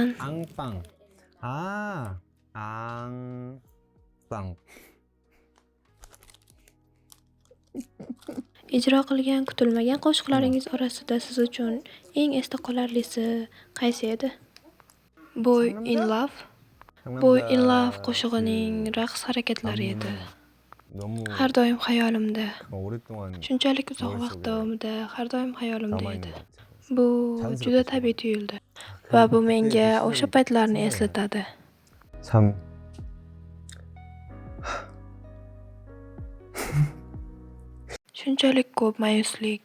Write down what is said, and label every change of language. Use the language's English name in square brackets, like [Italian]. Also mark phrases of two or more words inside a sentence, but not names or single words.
[Uzbek] 앙빵. 앙빵. Ijro qilgan kutilmagan qo'shiqlaringiz orasida siz uchun eng esda qolarlisi qaysi edi? Boy in Love. Boy in Love qo'shig'ining raqs harakatlari edi. Har doim xayolimda. Shunchalik uzoq vaqt davomida har doim xayolimda edi. Bu juda tabiiy tuyuldi va bu menga o'sha paytlarni eslatadi. [Korean] 참 [Uzbek] Shunchalik ko'p mayuslik.